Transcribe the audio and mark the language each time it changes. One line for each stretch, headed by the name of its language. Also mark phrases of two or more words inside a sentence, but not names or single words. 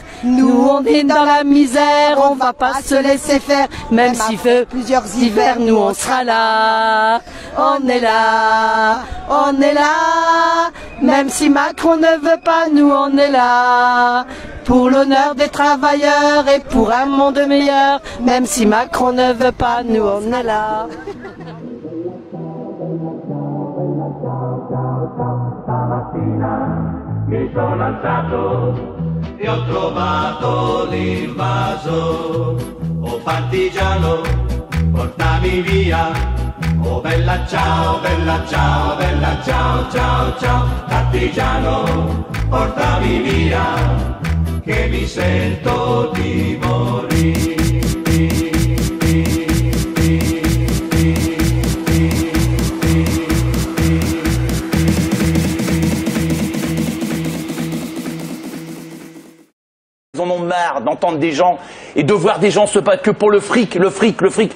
French: Nous on est dans la misère, on va pas se laisser faire, même s'il fait plusieurs hivers, nous on sera là. On est là, même si Macron ne veut pas, nous on est là. Pour l'honneur des travailleurs et pour un monde meilleur, même si Macron ne veut pas, nous on est là.
Italian: Mi sono alzato e ho trovato l'invaso. Oh partigiano, portami via. Oh bella ciao, bella ciao, bella ciao, ciao, ciao. Partigiano, portami via, che mi sento di morire.
French: Ils en ont marre d'entendre des gens et de voir des gens se battre que pour le fric, le fric, le fric.